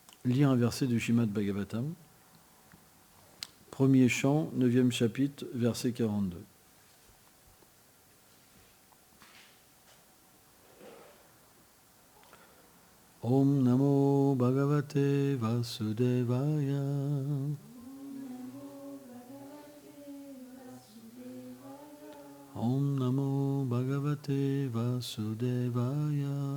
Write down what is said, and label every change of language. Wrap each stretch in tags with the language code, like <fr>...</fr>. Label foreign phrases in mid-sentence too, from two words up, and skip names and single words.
<fr>lire un verset du Srimad Bhagavatam, premier chant, 9e chapitre, verset 42.</fr> <sa>ॐ नमो भगवते वासुदेवाय. ॐ नमो भगवते वासुदेवाय.</sa>